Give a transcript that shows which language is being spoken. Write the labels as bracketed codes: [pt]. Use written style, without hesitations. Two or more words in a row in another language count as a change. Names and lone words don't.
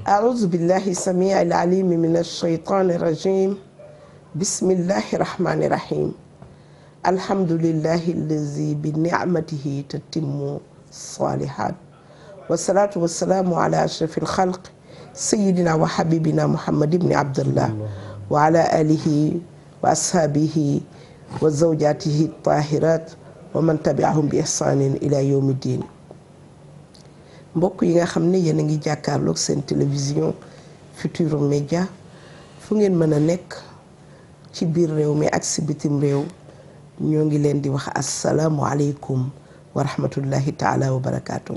[ar] أعوذ بالله السميع العليم من الشيطان الرجيم بسم الله الرحمن الرحيم الحمد لله الذي بنعمته تتم الصالحات والصلاة والسلام على أشرف الخلق سيدنا وحبيبنا محمد بن عبد الله وعلى آله وأصحابه وزوجاته الطاهرات ومن تبعهم بإحسان إلى يوم الدين. [wo] mbokk yi nga xam ne yéen a ngi jàkkaarloog seen télévision Futurs Médias fu ngeen mën a nekk ci biir réew mi ak si bitim réew ñoo ngi leen di wax [ar] السلام عليكم ورحمة الله تعالى وبركاته.